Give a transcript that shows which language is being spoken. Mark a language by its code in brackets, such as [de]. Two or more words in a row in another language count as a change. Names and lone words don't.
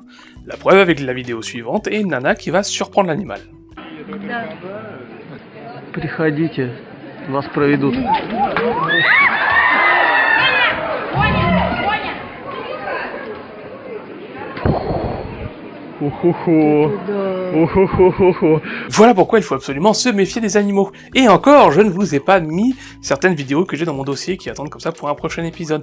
[fr] La preuve avec la vidéo suivante et une nana qui va surprendre l'animal. [ru] Приходите, вас проведут. [fr] Voilà pourquoi il faut absolument se méfier des animaux. Et encore, je ne vous ai pas mis certaines vidéos que j'ai dans mon dossier qui attendent comme ça pour un prochain épisode.